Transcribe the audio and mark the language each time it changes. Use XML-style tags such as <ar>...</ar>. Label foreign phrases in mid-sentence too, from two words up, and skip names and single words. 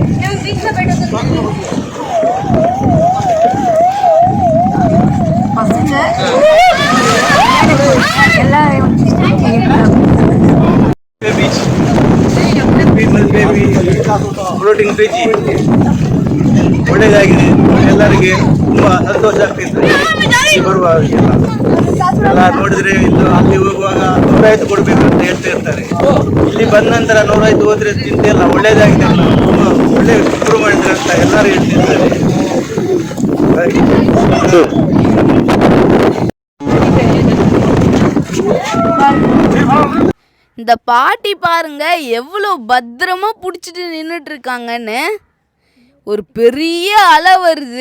<en>floating bridge</en> <kn>ಒಳ್ಳೆಯದಾಗಿದೆ. ಎಲ್ಲರಿಗೆ ತುಂಬ ಸಂತೋಷ ಆಗ್ತಿದೆ ಬರುವಾಗ. ಎಲ್ಲ ನೋಡಿದ್ರೆ ಇಲ್ಲಿ ಅಲ್ಲಿ ಹೋಗುವಾಗ 105 ಕೊಡಬೇಕು ಅಂತ ಹೇಳ್ತಾ ಇರ್ತಾರೆ. ಇಲ್ಲಿ ಬಂದ ನಂತರ 105 ಹೋದ್ರೆ ಚಿಂತೆ ಇಲ್ಲ, ಒಳ್ಳೆಯದಾಗಿದೆ, ತುಂಬ ಒಳ್ಳೆ ಇಂಪ್ರೂವ್ ಮಾಡಿದ್ರೆ ಅಂತ ಎಲ್ಲರೂ ಹೇಳ್ತಿರ್ತಾರೆ.</kn> <ta>இந்த பாட்டி பாருங்க எவ்வளோ பத்திரமா பிடிச்சிட்டு நின்றுட்டு இருக்காங்கன்னு. ஒரு பெரிய அலை வருது.</ta>